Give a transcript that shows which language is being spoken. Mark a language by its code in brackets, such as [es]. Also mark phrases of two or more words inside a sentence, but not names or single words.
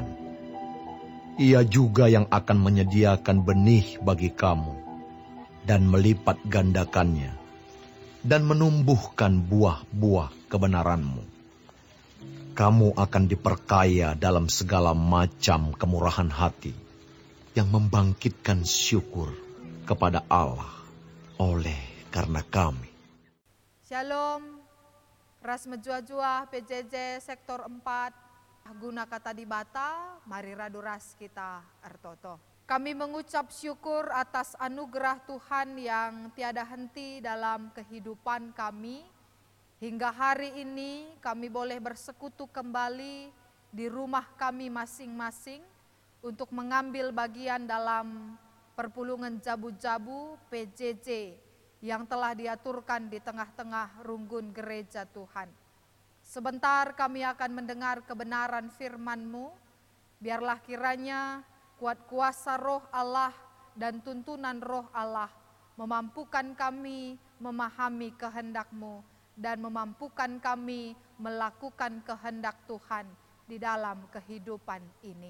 [id] Ia juga yang akan menyediakan benih bagi kamu dan melipat gandakannya dan menumbuhkan buah-buah kebenaranmu. Kamu akan diperkaya dalam segala macam kemurahan hati yang membangkitkan syukur kepada Allah oleh karena kami. [btx] Shalom, ras menjua-jua PJJ sektor 4, guna kata di bata, mari radu ras kita ertoto. [id] Kami mengucap syukur atas anugerah Tuhan yang tiada henti dalam kehidupan kami. Hingga hari ini kami boleh bersekutu kembali di rumah kami masing-masing untuk mengambil bagian dalam [btx] perpulungan jabu-jabu [id] PJJ yang telah diaturkan di tengah-tengah runggun gereja Tuhan. Sebentar kami akan mendengar kebenaran firman-Mu. Biarlah kiranya kuat kuasa roh Allah dan tuntunan roh Allah memampukan kami memahami kehendak-Mu dan memampukan kami melakukan kehendak Tuhan di dalam kehidupan ini.